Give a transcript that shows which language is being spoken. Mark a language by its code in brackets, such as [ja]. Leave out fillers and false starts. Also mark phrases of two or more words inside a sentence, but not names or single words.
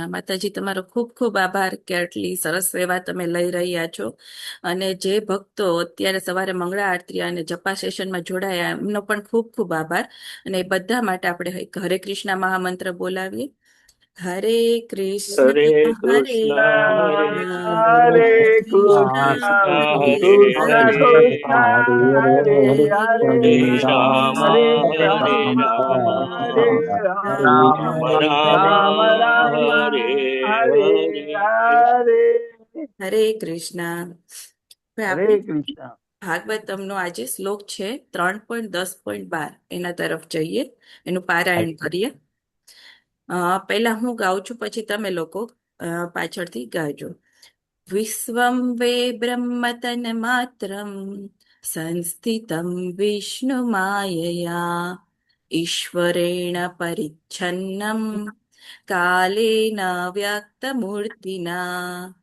[gu] માતાજી, તમારો ખૂબ ખૂબ આભાર કે આટલી સરસ સેવા તમે લઈ રહ્યા છો. અને જે ભક્તો અત્યારે સવારે મંગળા આરતી અને જપા સેશનમાં જોડાયા એમનો પણ ખૂબ ખૂબ આભાર. અને એ બધા માટે આપણે એક હરે કૃષ્ણ મહામંત્ર બોલાવીએ. [sa] હરે કૃષ્ણ हरे હરે कृष्णा हरे કૃષ્ણ કૃષ્ણ कृष्णा કૃષ્ણ हरे હરે कृष्णा हरे હરે हरे રામ हरे राम હરે राम राम राम हरे हरे હરે કૃષ્ણ. હવે हरे [gu] આપણે [sa] कृष्णा [gu] ભાગવતમનો આજે શ્લોક છે 3.10.12, એના તરફ જઈએ, એનું પારાયણ કરીએ. પહેલા હું ગાઉં છું, પછી તમે લોકો પાછળથી ગાજો. [sa] વિશ્વમ વે બ્રહ્મતન માત્રમ સંસ્થિતમ વિષ્ણુમાયયા ઈશ્વરેણ પરિચ્છન્નમ કાલેન વ્યક્તમૂર્તિના.